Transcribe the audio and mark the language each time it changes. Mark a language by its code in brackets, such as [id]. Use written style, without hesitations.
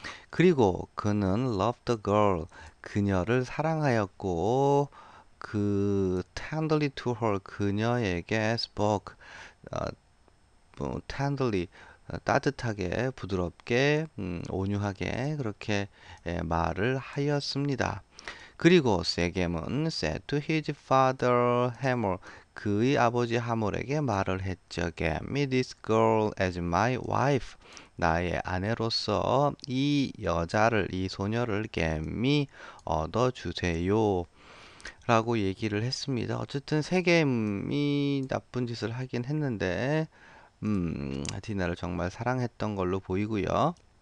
[ko] 그리고 그는 [en] loved the girl [ko] 그녀를 사랑하였고 그 [en] tenderly to her [ko] 그녀에게 [en] spoke tenderly [ko] 따뜻하게 부드럽게 온유하게 그렇게 말을 하였습니다. 그리고 세겜은 [en] said to his father Hamor [ko] 그의 아버지 하몰에게 말을 했죠. [en] Get me this girl as my wife. [ko] 나의 아내로서 이 여자를 이 소녀를 [en] get me [ko] 얻어주세요. 라고 얘기를 했습니다. 어쨌든 세겜이 나쁜 짓을 하긴 했는데 디나를 정말 사랑했던 걸로 보이고요.